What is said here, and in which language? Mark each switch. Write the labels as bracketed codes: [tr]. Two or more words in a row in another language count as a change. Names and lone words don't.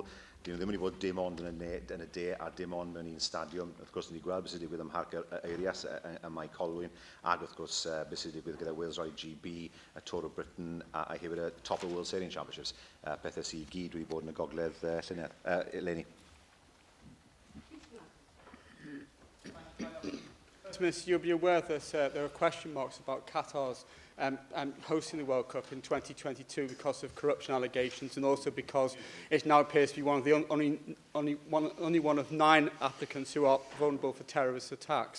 [cy] Dyn nhw ddim wedi bod dim ond yn y de a dim ond mewn un stadiwm. Wrth gwrs, ni wedi gweld beth sydd wedi digwydd ym Mharc Eirias ym Mae Colwyn, ac wrth gwrs beth sydd wedi digwydd gyda Wales Ride GB, y Tour of Britain a hefyd y Top of World Sailing Championships, pethau sydd i gyd wedi bod yn y gogledd llynedd. Eleni. [en] Minister, you'll be aware that there are question marks about Qatar's hosting the World Cup in 2022 because of corruption allegations, and also because it now appears to be one of the only one of 9 applicants who are vulnerable for terrorist attacks.